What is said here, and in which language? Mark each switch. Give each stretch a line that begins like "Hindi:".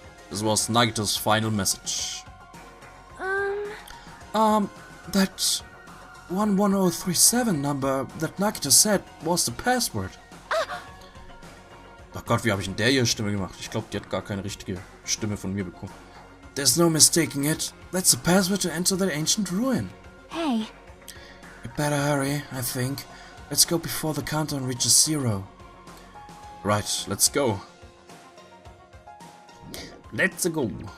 English: This was Nagito's final message. That 11037 number that Nagito said was the password.
German: Ach Gott, wie habe ich denn der hier Stimme gemacht? Ich glaube, die hat gar keine richtige Stimme von mir bekommen.
English: There's no mistaking it. That's the password to enter that ancient ruin. Hey. You better hurry, I think. Let's go before the countdown reaches 0. Right, let's go. Let's go.